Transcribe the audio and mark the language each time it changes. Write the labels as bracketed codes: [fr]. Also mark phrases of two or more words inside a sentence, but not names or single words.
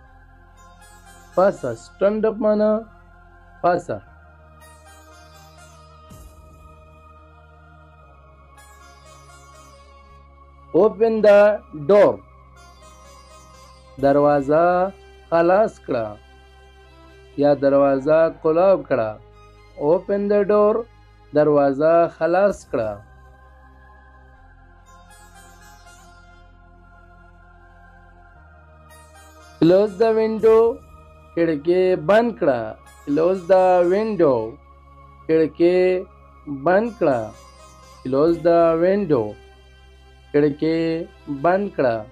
[ps] پاسه. [en] Stand up [ps] معنا پاسه. [en] Open the door. [ps] دروازه خلاص کړه یا دروازه کلاو کړه. [en] Open the door. [ps] دروازه خلاص کړه. [en] Close the window. [ps] کړکۍ بند کړه. [en] Close the window. [ps] کړکۍ بند کړه. [en] Close the window. [ps] کړکۍ بند کړه.